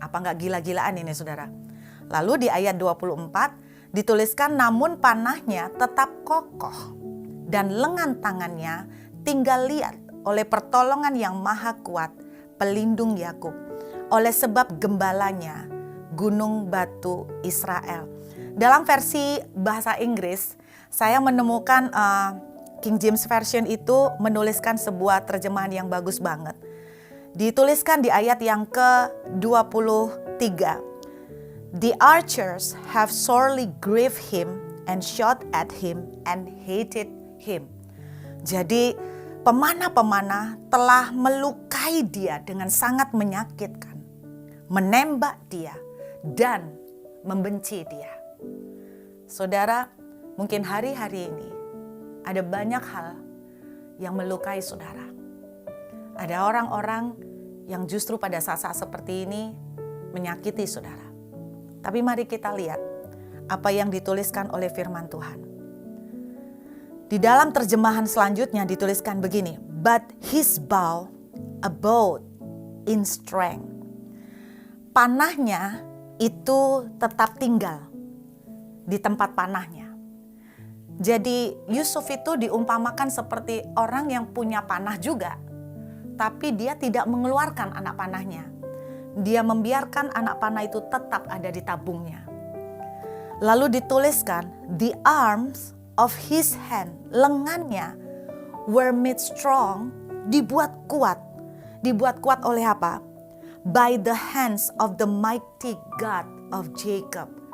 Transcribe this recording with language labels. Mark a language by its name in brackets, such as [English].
[Indonesian] Apa enggak gila-gilaan ini saudara? Lalu di ayat 24 dituliskan namun panahnya tetap kokoh dan lengan tangannya tinggal liat oleh pertolongan yang maha kuat pelindung Yakub, oleh sebab gembalanya gunung batu Israel. Dalam versi bahasa Inggris saya menemukan King James Version itu menuliskan sebuah terjemahan yang bagus banget. Dituliskan di ayat yang ke-23. [English] The archers have sorely grieved him and shot at him and hated him. [Indonesian] Jadi pemanah-pemanah telah melukai dia dengan sangat menyakitkan, menembak dia dan membenci dia. Saudara, mungkin hari-hari ini ada banyak hal yang melukai saudara. Ada orang-orang yang justru pada saat-saat seperti ini menyakiti saudara. Tapi mari kita lihat apa yang dituliskan oleh firman Tuhan. Di dalam terjemahan selanjutnya dituliskan begini, [English] but his bow abode in strength. [Indonesian] Panahnya itu tetap tinggal di tempat panahnya. Jadi Yusuf itu diumpamakan seperti orang yang punya panah juga, tapi dia tidak mengeluarkan anak panahnya. Dia membiarkan anak panah itu tetap ada di tabungnya. Lalu dituliskan, [English] the arms of his hand, [Indonesian] lengannya [English] were made strong, [Indonesian] dibuat kuat. Dibuat kuat oleh apa? [English] By the hands of the mighty God of Jacob.